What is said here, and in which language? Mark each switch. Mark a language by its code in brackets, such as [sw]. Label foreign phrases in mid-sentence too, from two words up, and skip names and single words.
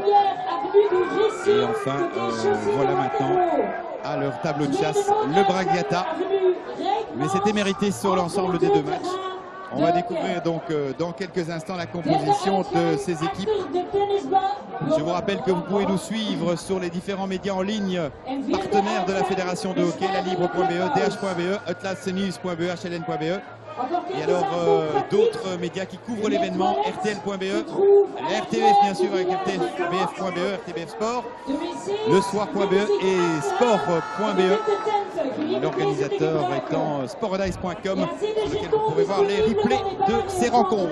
[fr] Et enfin, voilà maintenant à leur tableau de chasse le Bragata. Mais c'était mérité sur l'ensemble des 2 matchs. On va découvrir donc dans quelques instants la composition de ces équipes. Je vous rappelle que vous pouvez nous suivre sur les différents médias en ligne partenaires de la Fédération de hockey, la libre.be, dh.be, atlasnews.be, hln.be. Et alors d'autres médias qui couvrent l'événement, rtl.be, la RTBF bien sûr avec rtbf.be, RTBF Sport, le soir.be et sport.be. L'organisateur étant sportdice.com, sur lequel vous pourrez voir les replays de ces rencontres.